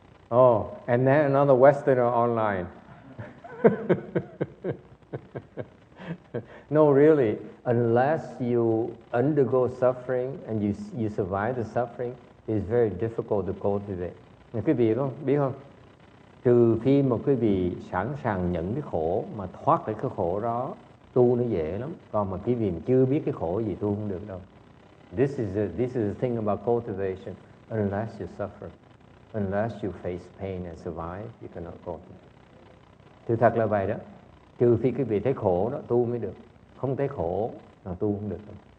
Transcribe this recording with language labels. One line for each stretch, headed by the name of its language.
English: Oh, and then another Westerner online. No, really, unless you undergo suffering and you survive the suffering, it's very difficult to cultivate.
Vietnamese: Quý vị biết không? Trừ khi mà quý vị sẵn sàng nhận cái khổ mà thoát khỏi cái khổ đó, tu nó dễ lắm. Còn mà quý vị chưa biết cái khổ gì, tu không được đâu.
English: This is the thing about cultivation. Unless you suffer, unless you face pain and survive, you cannot cultivate.
Vietnamese: Sự thật là vậy đó. Trừ khi quý vị thấy khổ đó, tu mới được. Không thấy khổ là tu không được đâu.